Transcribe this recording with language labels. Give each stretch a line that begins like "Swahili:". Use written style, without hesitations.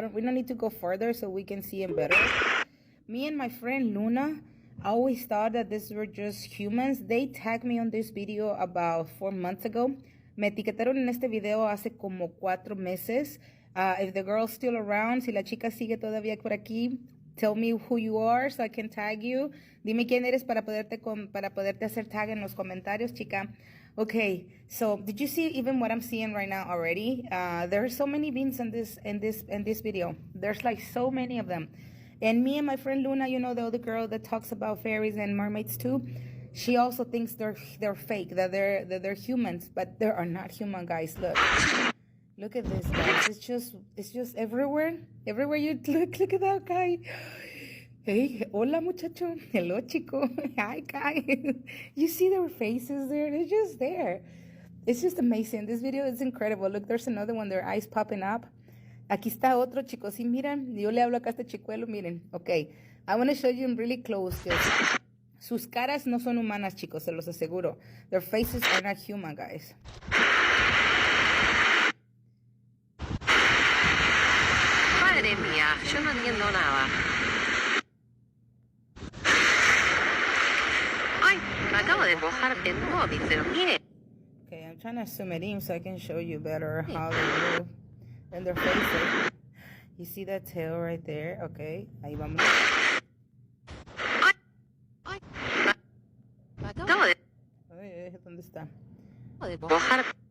English: We don't need to go further so we can see him better. Me and my friend Luna always thought that these were just humans. They tagged me on this video about 4 months ago.
Spanish: Me etiquetaron en este video hace como 4 meses.
English: If the girl's still around,
Spanish: si la chica sigue todavía por aquí,
English: tell me who you are so I can tag you.
Spanish: Dime quién eres para poderte hacer tag en los comentarios, chica.
English: Okay, so did you see even what I'm seeing right now already? There are so many beings in this video. There's like so many of them. And me and my friend Luna, you know, the other girl that talks about fairies and mermaids too, she also thinks they're fake, that they're humans, but they are not human, guys. Look at this, guys. It's just everywhere. Everywhere you look at that guy. Hey,
Spanish: hola muchacho.
English: Hello chico. Hi guy. You see their faces there? They're just there. It's just amazing. This video is incredible. Look, there's another one, their eyes popping up.
Spanish: Aquí está otro, chicos. Sí, miren. Yo le hablo acá a este chicuelo, miren.
English: Okay. I want to show you them really close.
Spanish: Sus caras no son humanas, chicos, se los aseguro.
English: Their faces are not human, guys.
Spanish: Madre mía, yo no entiendo nada. Ay, me acabo de mojar el móvil, pero mire.
English: Okay, I'm trying to zoom it in so I can show you better how they move and their faces. You see that tail right there?
Spanish: Okay, ahí vamos. Ay, me acabo de ¿Dónde está? mojar